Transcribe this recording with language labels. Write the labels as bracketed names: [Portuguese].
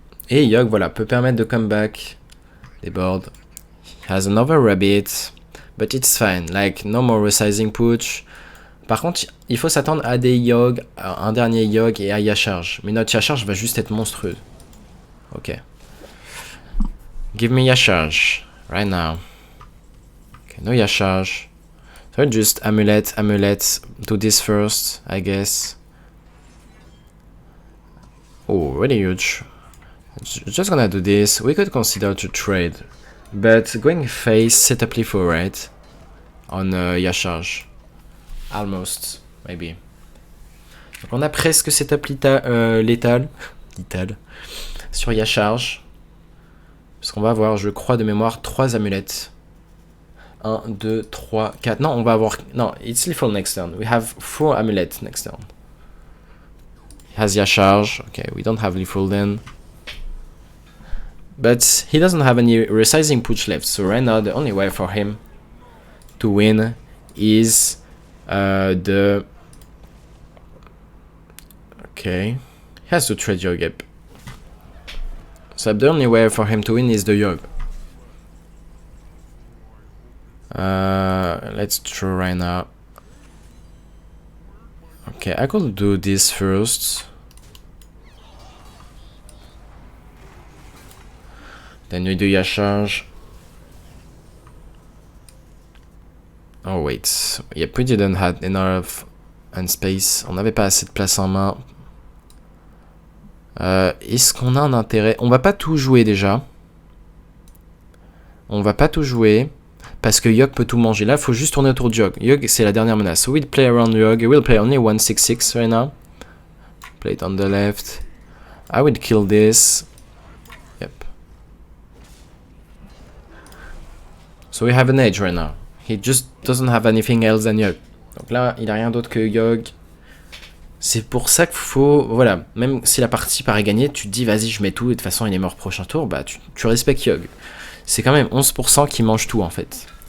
[French] Et Yogg, voilà, peut permettre de [English] come back. [French] Des boards. [English] Has another rabbit. But it's fine. Like, no more resizing push. [French] Par contre, il faut s'attendre à des Yogg, à un dernier Yogg et à Yacharge. Mais notre Yacharge va juste être monstrueuse. [English] Ok. Give me Yacharge. Right now. Okay, no Yacharge. So just amulet. Do this first, I guess. Oh, really huge. Just gonna do this. We could consider to trade. But going face, set up Lifo, right? On Yacharge. Almost, maybe. [French] Donc on a presque setup létal. Sur Yacharge. Parce qu'on va avoir, je crois de mémoire, 3 amulettes. 1, 2, 3, 4. Non, on va avoir... Non, [English] it's lethal next turn. We have 4 amulets next turn. He has Yacharge. Okay, we don't have lethal then. But he doesn't have any resizing push left. So right now, the only way for him to win is the... Okay. He has to trade Yogg. Yep. So the only way for him to win is the Yogg. Let's try right now. Okay, I could do this first. Then we do Yacharge. Oh wait, yep, we didn't have enough and space. [French] On n'avait pas assez de place en main. Est-ce qu'on a un intérêt? On va pas tout jouer déjà. On va pas tout jouer. Parce que Yogg peut tout manger. Là, il faut juste tourner autour de Yogg. Yogg, c'est la dernière menace. [English] So we'll play around Yogg. We'll play only 166 right now. Play it on the left. I would kill this. Yep. So we have an edge right now. He just doesn't have anything else than Yogg. [French] Donc là, il a rien d'autre que Yogg. C'est pour ça qu'il faut... Voilà, même si la partie paraît gagnée, tu te dis, vas-y, je mets tout, et de toute façon, il est mort prochain tour, bah, tu respectes Yogg. C'est quand même 11% qui mange tout, en fait.